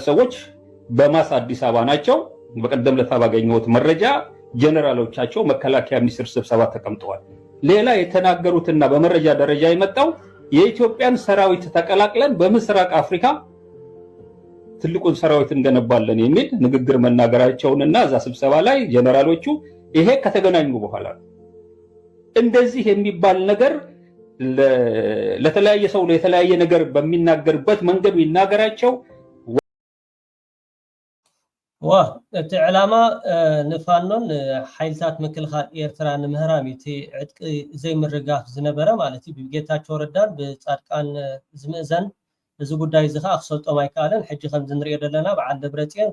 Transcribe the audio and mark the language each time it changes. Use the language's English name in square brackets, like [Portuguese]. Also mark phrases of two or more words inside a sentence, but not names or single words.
[Amharic] ሰዎች በማስ አዲስ አበባ ናቸው በቀደም ለታ ባገኘሁት መረጃ ጀነራሎቻቸው መከላከያ ሚኒስትር ስብሰባ ተቀምጠዋል ሌላ የተናገሩትና በመረጃ ደረጃ የመጣው የኢትዮጵያን ሰራዊት ተቀላቅለን በምስራቅ አፍሪካ ትልቁን ሰራዊት እንገነባለን የሚል ንግግር መናገራቸውንና እዛ ስብሰባ ላይ ጀነራሎቹ ይሄ ከተገናኙ በኋላ እንደዚህ የሚባል ነገር ለተለያየ ሰው ለተለያየ ነገር በሚናገርበት መንገድ ይናገራቸው [Tigrinya] እቲ ዕላማ ንፋኖን ሓይልታት ምክልኻል ኤርትራ ንምህራሚቲ ዕጥቂ ዘይምርጋፍ ዝነበረ ማለት እዩ ብጌታቸው ረዳን ብጻድቃን ዝምእዘን እዚ ጉዳይ እዚ ከዓ ክሰልጦም ኣይከኣለን ሕጂ ከም ዝንሪኦ ዘለና በዓል ደብረጽዮን